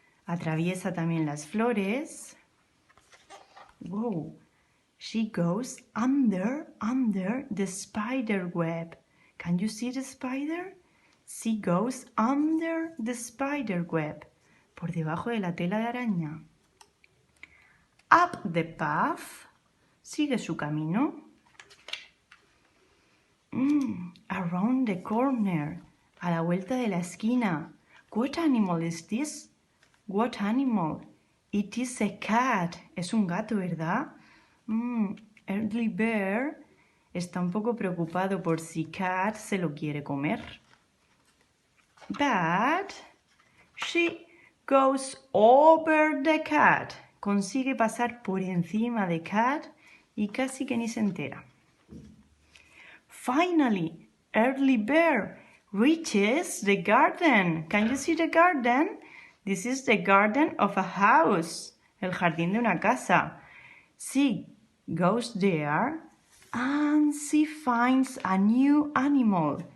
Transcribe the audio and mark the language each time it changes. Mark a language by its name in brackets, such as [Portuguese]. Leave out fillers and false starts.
[Spanish] Atraviesa también las flores. Whoa. [English] She goes under the spider web. Can you see the spider? She goes under the spider web. [Spanish] Por debajo de la tela de araña. [English] Up the path. [Spanish] Sigue su camino. [English] Around the corner. [Spanish] A la vuelta de la esquina. [English] What animal is this? What animal? It is a cat. [Spanish] Es un gato, ¿verdad? Early Bear está un poco preocupado por si Cat se lo quiere comer. [English] But she goes over the cat. [Spanish] Consigue pasar por encima de Cat y casi que ni se entera. [English] Finally, Early Bear reaches the garden. Can you see the garden? This is the garden of a house. [Spanish] El jardín de una casa. [English] She goes there and she finds a new animal.